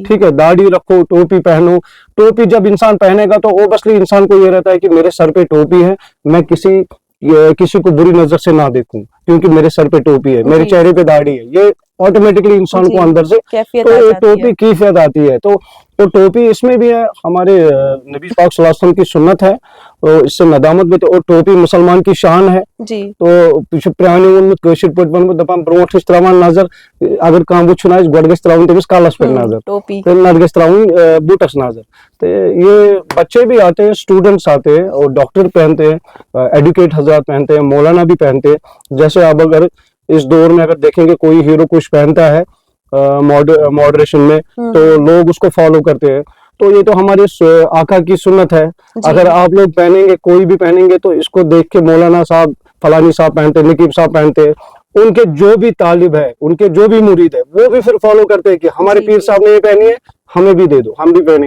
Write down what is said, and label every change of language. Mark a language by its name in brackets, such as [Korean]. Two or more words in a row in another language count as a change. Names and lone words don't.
[Hindi] ठीक है, दाढ़ी रखो, टोपी पहनो। टोपी जब इंसान पहनेगा तो ओबसली इंसान को ये रहता है कि मेरे सर पे टोपी है, मैं किसी को बुरी नजर से ना देखूं क्योंकि मेरे सर पे टोपी है, मेरे जी। चेहरे पे दाढ़ी है। ये ऑटोमेटिकली इंसान जी, को अंदर से कैफियत तो आ ये जाती है। टोपी की कैफियत आती है। तो टोपी इसमें भी है, हमारे नबी पाक [Arabic] صلى الله عليه وسلم [Hindi] की सुन्नत है, तो इससे नदामत भी। तो और टोपी मुसलमान की शान है। जी। [Kashmiri] तो प्राणी उन्मत कशिर पट बन दपान ब्रोट त्रावन नजर, अगर कह वुन गोड गस त्रावन तमिस कालस पे नजर, [Hindi] टोपी। [Kashmiri] तो नत गस त्रावन बूटस नजर। [Hindi] तो ये बच्चे भी आते हैं, स्टूडेंट्स आते हैं, और डॉक्टर पहनते हैं, एडुकेट हजरात पहनते हैं, मौलाना भी पहनते हैं। जैसे अब अगर इस दौर में अगर देखेंगे कोई हीरो कुछ पहनता है मॉडरेशन में, तो लोग उसको फॉलो करते हैं। तो ये तो हमारे आका की सुन्नत है। अगर आप लोग पहनेंगे, कोई भी पहनेंगे, तो इसको देख के मौलाना साहब, फलानी साहब पहनते, नकीब साहब पहनते, उनके जो भी तालिब है, उनके जो भी मुरीद है, वो भी फिर फॉलो करते हैं कि हमारे पीर साहब ने ये पहनी है, हमें भी दे दो, हम भी पहनेंगे।